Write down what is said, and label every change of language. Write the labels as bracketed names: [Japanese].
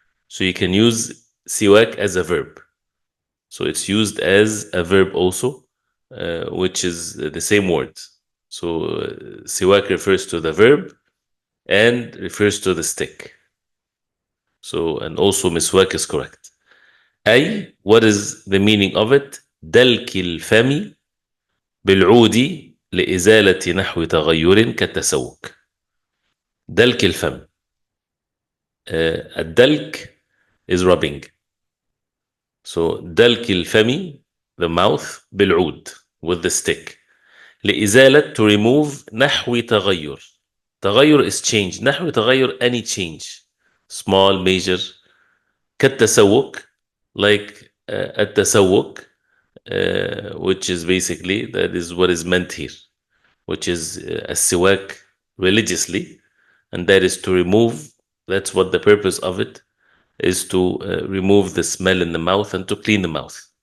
[English] So you can use siwak as a verb. So it's used as a verb also, which is the same word. So siwak refers to the verb and refers to the stick. So, and also miswak is correct. [Arabic] أي, [English] what is the meaning of it? [Arabic] دلك الفم بالعود لإزالة نحو تغير كالتسوك. دلك الفم. [English] الدلك is rubbing. So [Arabic] دلك الفم, [English] the mouth, [Arabic] بالعود, [English] with the stick. [Arabic] لإزالة, [English] to remove, [Arabic] نحو تغير. [English] تغير is change. [Arabic] نحو تغير [English] any change. Small, major. [Arabic] كالتسوق, [English] like [Arabic] التسوق, [English] which is basically, that is what is meant here, which is السواك religiously, and that is to remove, that's what the purpose of it is, to remove the smell in the mouth and to clean the mouth.